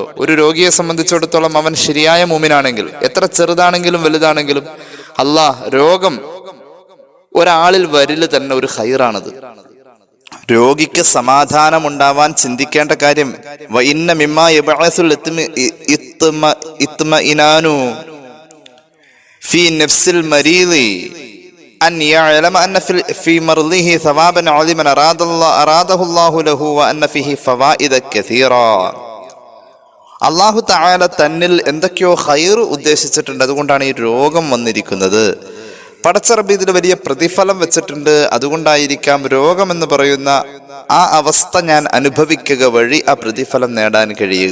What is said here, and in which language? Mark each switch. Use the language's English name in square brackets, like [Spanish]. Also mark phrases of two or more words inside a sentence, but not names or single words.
[Malayalam] ഒരു രോഗിയെ സംബന്ധിച്ചിടത്തോളം അവൻ ശരിയായ മുഅ്മിനാണെങ്കിൽ, എത്ര ചെറുതാണെങ്കിലും വലുതാണെങ്കിലും, രോഗം ഒരാളിൽ വരില് തന്നെ ഒരു ഖൈറാണത്. രോഗിക്ക് സമാധാനം ഉണ്ടാവാൻ ചിന്തിക്കേണ്ട കാര്യം [Arabic] وإن مما يبعث الاطمئنان في نفس المريض أن يعلم أن في مرضه ثوابا عظيما أراده الله له وأن فيه فوائد كثيرة. [Malayalam] അള്ളാഹു തആല തന്നിൽ എന്തൊക്കെയോ ഖൈർ ഉദ്ദേശിച്ചിട്ടുണ്ട്. അതുകൊണ്ടാണ് ഈ രോഗം വന്നിരിക്കുന്നത്. പടച്ചറബ് ഇതിൽ വലിയ പ്രതിഫലം വെച്ചിട്ടുണ്ട്. അതുകൊണ്ടായിരിക്കാം രോഗം എന്ന് പറയുന്ന ആ അവസ്ഥ ഞാൻ അനുഭവിക്കുക വഴി ആ പ്രതിഫലം നേടാൻ കഴിയുക.